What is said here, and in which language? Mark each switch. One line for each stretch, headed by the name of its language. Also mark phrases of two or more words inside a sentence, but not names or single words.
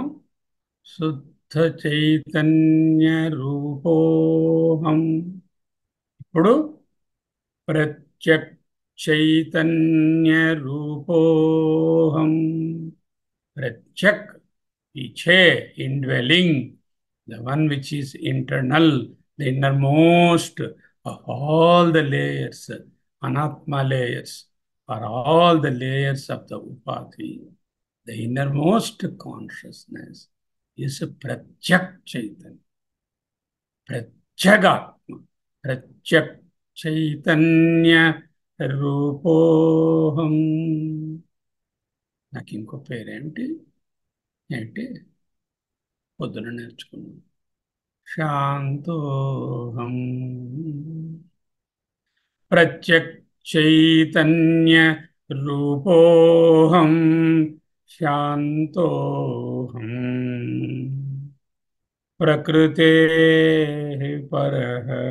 Sanskrit: శుద్ధ చైతన్య రూపోహం.
Telugu: ఇప్పుడు
Sanskrit: ప్రత్యక్ చైతన్య రూపోహం. ప్రత్యక్, పీछे,
English: indwelling, the one which is internal, the innermost of all the layers, anatma layers, or all the layers of the upadhi. The innermost consciousness is
Sanskrit: pratyak chaitanya, pratyagatma, pratyak chaitanya రూపోహం.
Telugu: నాకు ఇంకో పేరేంటి? ఏంటి? పొద్దున నేర్చుకున్నాను. శాంతోహం.
Sanskrit: ప్రత్యక్ చైతన్య రూపోహం శాంతోహం ప్రకృతే పరః.